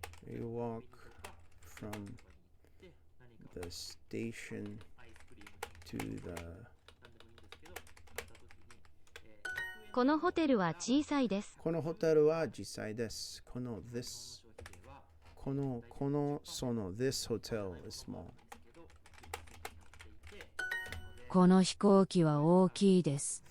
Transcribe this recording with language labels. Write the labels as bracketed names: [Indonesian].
[English] You walk from the station to the [Japanese] このホテルは小さいです。このホテルは小さいです。この [English] this [Japanese] その [English] this hotel is small. [Japanese] この飛行機は大きいです。